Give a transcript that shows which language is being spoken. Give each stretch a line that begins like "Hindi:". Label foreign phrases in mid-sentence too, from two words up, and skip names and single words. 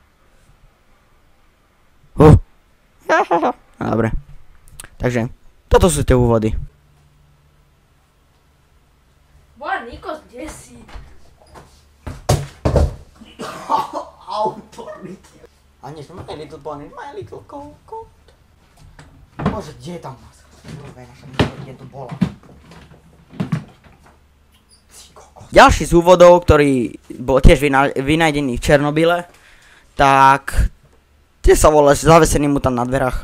Slovak: Dobre. Takže, toto sú tie úvody. Boha, Nikos, kde si? Autority. A nie,
English: my little pony, my little coat.
Slovak: Bože, kde je tam maska? Kde to bola? Ďalší z úvodov, ktorý bol tiež vynajdený v Černobyle, tak tie sa volá zavesený mutant na dverách.